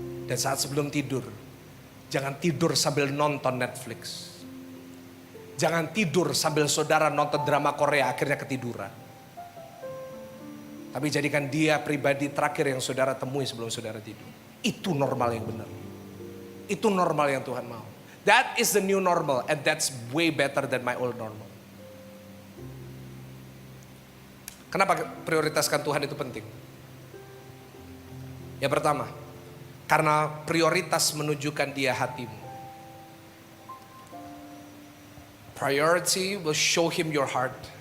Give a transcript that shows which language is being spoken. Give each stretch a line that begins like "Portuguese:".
Indonesian: Dan saat sebelum tidur, jangan tidur sambil nonton Netflix. Jangan tidur sambil saudara nonton drama Korea akhirnya ketiduran. Tapi jadikan dia pribadi terakhir yang saudara temui sebelum saudara tidur. Itu normal yang benar. Itu normal yang Tuhan mau.
English: That is the new normal and that's way better than my old normal.
Indonesian: Kenapa prioritaskan Tuhan itu penting? Yang pertama, karena prioritas menunjukkan dia hatimu.
English: Priority will show him your heart.